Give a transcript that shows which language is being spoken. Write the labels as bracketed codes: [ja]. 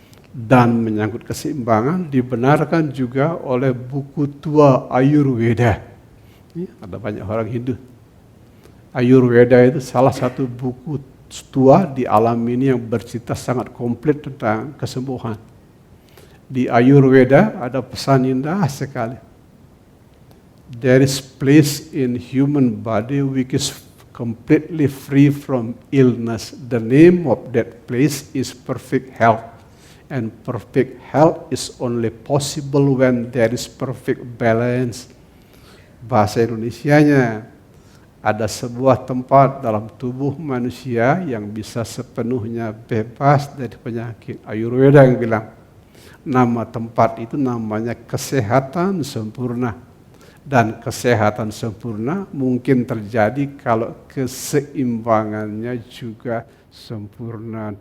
[id] Dan menyangkut keseimbangan dibenarkan juga oleh buku tua Ayurveda. Ada banyak orang Hindu. Ayurveda itu salah satu buku tua di alam ini yang bercerita sangat komplit tentang kesembuhan. Di Ayurveda ada pesan indah sekali. [en] There is place in human body which is completely free from illness. The name of that place is perfect health. And perfect health is only possible when there is perfect balance. [id] Bahasa Indonesianya, ada sebuah tempat dalam tubuh manusia yang bisa sepenuhnya bebas dari penyakit. Ayurveda yang bilang, nama tempat itu namanya kesehatan sempurna. Dan kesehatan sempurna mungkin terjadi kalau keseimbangannya juga sempurna.